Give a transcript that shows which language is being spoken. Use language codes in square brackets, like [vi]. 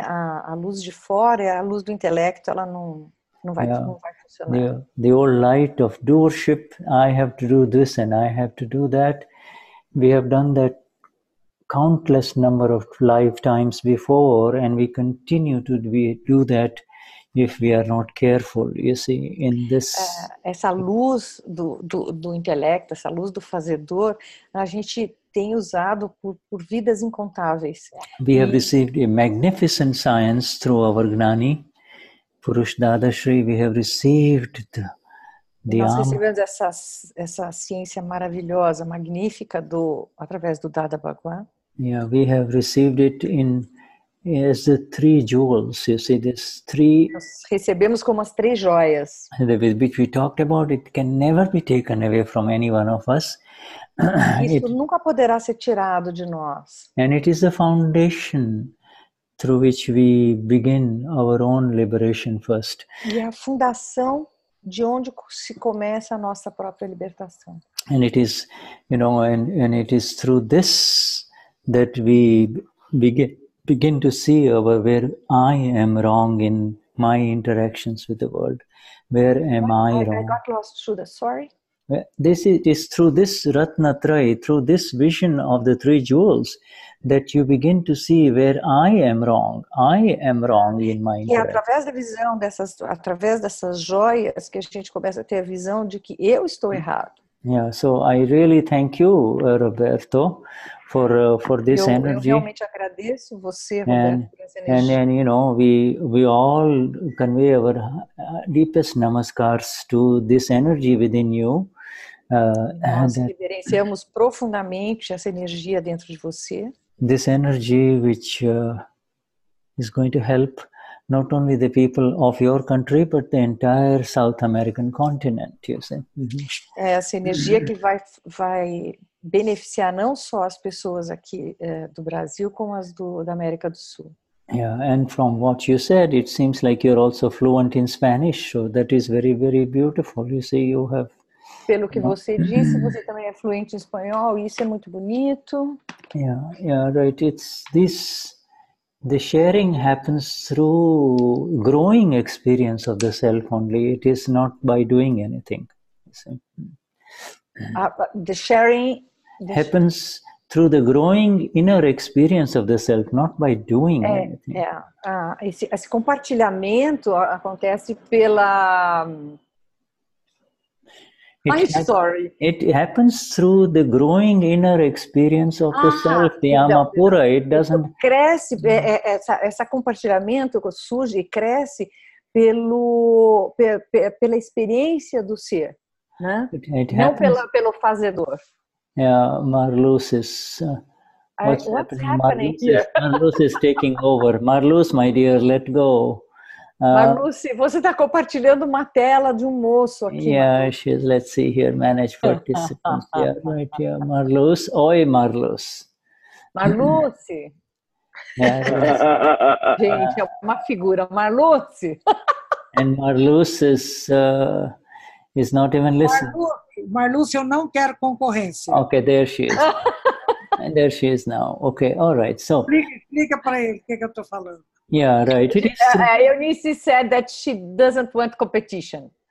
[pt] A luz de fora é a luz do intelecto, ela não vai funcionar. [en] The old light of doership, I have to do this and I have to do that. We have done that countless number of lifetimes before, and we continue to do that if we are not careful. You see, in this [pt] essa luz do intelecto, essa luz do fazedor, a gente tem usado por vidas incontáveis. [en] We have received a magnificent science through our Gnani Purush Dadashri. We have received [pt] nós recebemos essa ciência maravilhosa, magnífica através do Dada Bhagwan. [en] Yeah, we have received it as the three jewels. You see, this three. [pt] Nós recebemos como as três joias. [en] Which we talked about. It can never be taken away from any one of us. [pt] Isso nunca poderá ser tirado de nós. [en] And it is the foundation through which we begin our own liberation first. [pt] E é a fundação de onde se começa a nossa própria libertação. [en] And it is, and it is through this that we begin to see where I am wrong in my interactions with the world. Where am I wrong? I got lost, Shuddha. Sorry. This is through this Ratnatrayi, through this vision of the three jewels, that you begin to see where I am wrong. I am wrong in my interaction. [pt] E através da visão através dessas joias que a gente começa a ter a visão de que eu estou errado. [en] Yeah, so I really thank you, Roberto, for this energy. [pt] Eu realmente agradeço você, Roberto, por essa energia. [en] And we all convey our deepest namaskars to this energy within you. [pt] Nós reverenciamos profundamente essa energia dentro de você. [en] This energy which is going to help not only the people of your country, but the entire South American continent, you see. [pt] Essa energia que vai beneficiar não só as pessoas aqui do Brasil, como as da América do Sul. [en] Yeah, and from what you said, it seems like you're also fluent in Spanish, so that is very, very beautiful. You see, you have... [pt] Pelo que você disse, você também é fluente em espanhol, isso é muito bonito. [en] Yeah, right. It's this, the sharing happens through growing experience of the self only. It is not by doing anything. The sharing happens through the growing inner experience of the self, not by doing anything. [pt] Esse compartilhamento acontece pela... [en] It happens through the growing inner experience of the self, the Amapura. It doesn't... [pt] Cresce, esse compartilhamento surge e cresce pela experiência do ser, né? Não pelo fazedor. [en] Yeah, Marluz is... what's happening here? Marluz is taking over. Marluz, my dear, let go. [pt] Marluz, você está compartilhando uma tela de moço aqui. [en] Yeah, she's, let's see here, manage participants. Yeah, right, yeah. Marluz, oi Marluz. Marluz. Yeah, [pt] gente, é uma figura. Marluz. [en] And Marluz is not even listening. [pt] Marluz, eu não quero concorrência. [en] Okay, there she is. And there she is now. Okay, all right. So [pt] explica para ele o que eu estou falando. [en] Yeah, right. It is Eunice said that she doesn't want competition.